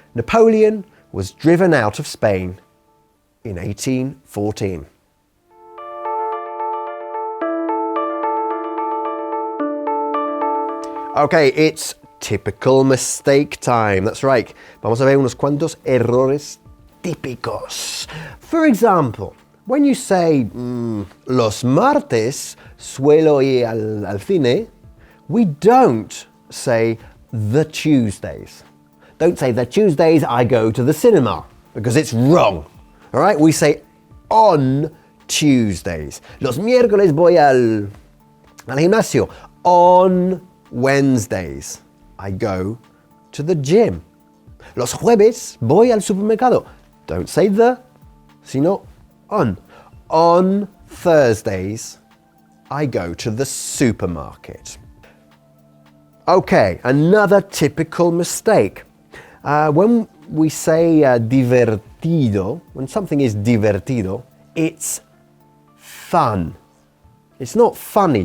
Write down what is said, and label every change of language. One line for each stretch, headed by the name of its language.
English: Napoleon was driven out of Spain in 1814. Okay, it's typical mistake time. That's right.
Spanish: Vamos a ver unos cuantos errores típicos.
English: For example, when you say,
Spanish: los martes suelo ir al cine,
English: we don't say the Tuesdays. Don't say the Tuesdays I go to the cinema, because it's wrong. All right, we say on Tuesdays.
Spanish: Los miércoles voy al gimnasio.
English: On Wednesdays I go to the gym.
Spanish: Los jueves voy al supermercado.
English: Don't say the, sino on. On Thursdays I go to the supermarket. Okay, another typical mistake. When we say divertido, when something is divertido, it's fun. It's not funny.